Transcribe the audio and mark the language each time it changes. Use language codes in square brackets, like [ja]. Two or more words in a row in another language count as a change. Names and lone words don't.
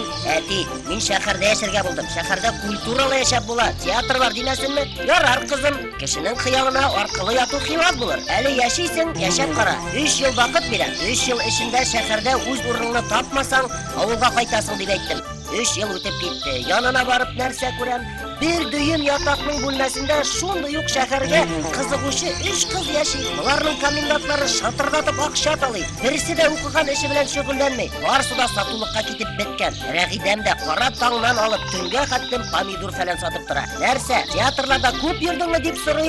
[tt] Әти, мин шәһәрдә яшәргә булдым. Шәһәрдә культуралы яшәп була. Театр бар димәсенме? Ярар кызым. Кешенең хыялына аркылы яту хыйлат булыр. Әле яшисең, яшәп кара. 3 ел вакыт бирәм. 3 ел эчендә шәһәрдә үз урыныңны тапмасаң, авылга кайтасың дип әйттем. 3 ел үтеп китте. Янына барып нәрсә күрәм? Bir düyüm yatakның бүлмәсендә шундый ук шәһәргә кызыгучы 3 кыз яши. Буларның комендантлары шатырдатып акча талый. Берсе дә укыган эше белән шөгыльләнмәй. Барысы да сатулыкка китеп беткән. Рәгыйдәм дә кара таңнан алып төнгә хәттем помидор фәлән сатып тора. Нәрсә? Театрларда күп йөрдеңме дип сорыйм.